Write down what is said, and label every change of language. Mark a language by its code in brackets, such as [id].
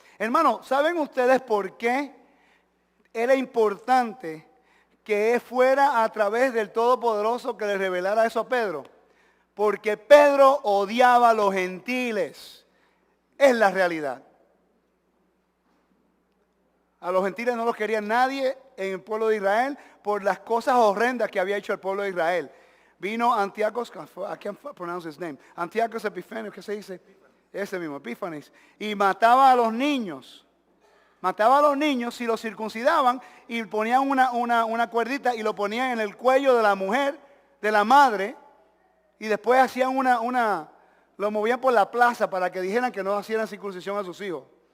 [es] Hermano, ¿saben ustedes por qué era importante que fuera a través del Todopoderoso que le revelara eso a Pedro? Porque Pedro odiaba a los gentiles. Es la realidad. A los gentiles no los quería nadie en el pueblo de Israel por las cosas horrendas que había hecho el pueblo de Israel. Vino [en] Antiochus, I can't pronounce his name, Antiochus Epiphanes, [es] ¿qué se dice? Ese mismo, Epífanes. Y mataba a los niños. Mataba a los niños y los circuncidaban y ponían una cuerdita y lo ponían en el cuello de la mujer, de la madre. Y después hacían lo movían por la plaza para que dijeran que no hacían circuncisión a sus hijos.